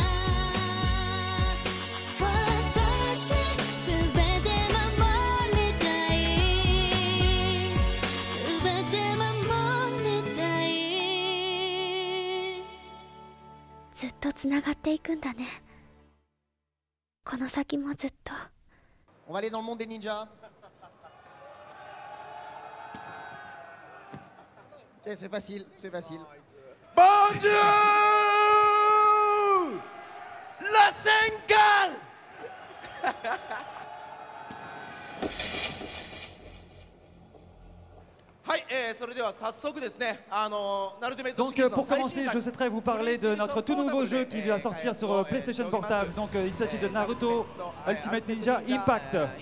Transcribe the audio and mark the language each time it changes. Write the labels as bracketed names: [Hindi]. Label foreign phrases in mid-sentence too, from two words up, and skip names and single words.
[Japanese] 私すべて守りたい。すべて守りたい。ずっとつながっていくんだね。この先もずっと。 [French] On va aller dans le monde des ninjas. Ok, c'est facile, c'est facile. Bon Dieu! La Senkan! Donc pour commencer, je souhaiterais vous parler de notre tout nouveau jeu qui vient sortir sur PlayStation Portable. Donc il s'agit de Naruto Ultimate Ninja Impact.